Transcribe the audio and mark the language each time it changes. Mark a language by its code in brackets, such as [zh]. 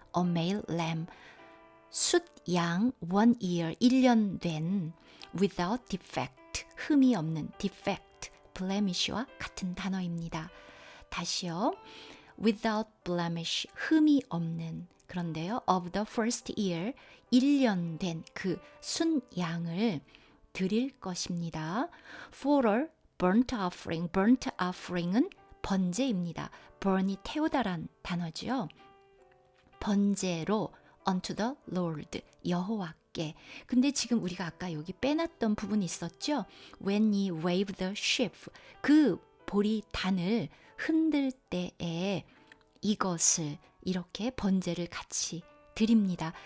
[en] a male lamb 숫양 1 year [ko] 1년 된 [en] without defect [ko] 흠이 없는 [en] defect blemish와 [ko] 같은 단어입니다. 다시요 [en] without blemish [ko] 흠이 없는 그런데요 [en] of the first year [ko] 1년 된 그 순양을 드릴 것입니다. [en] for a burnt offering은 [ko] 번제입니다. burn이 태우다란 단어죠. 번제로 [en] unto the Lord [ko] 여호와께 근데 지금 우리가 아까 여기 빼놨던 부분이 있었죠. [en] when ye wave the sheaf [ko] 그 보리단을 흔들 때에 이것을 이렇게 번제를 같이 드립니다.